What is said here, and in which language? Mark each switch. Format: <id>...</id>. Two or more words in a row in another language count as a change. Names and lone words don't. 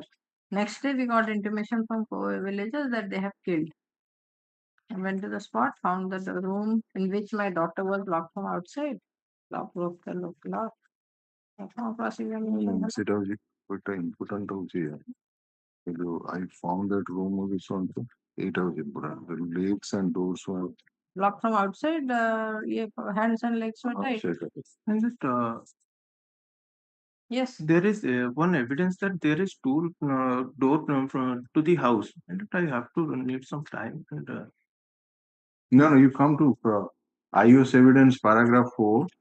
<en>Next day, we got intimation from villagers that they have killed. I went to the spot, found that the room in which my daughter was locked from outside. Lock, broke the lock.</en> <or>ସେଟା ହଉଛି ଗୋଟେ ଇମ୍ପୋର୍ଟାଣ୍ଟ ହଉଛି</or> <en>I found that room</en> <or>ହଉଛି ଶୁଣନ୍ତୁ ଏଇଟା ହଉଛି ଇମ୍ପୋର୍ଟାଣ୍ଟ</or> <en>legs and doors were Locked from outside, hands and legs were tied. And just, Yes. there is one evidence that there is two door to the house, and I have to need some time. And, no, you come to IO's evidence paragraph 4.</en>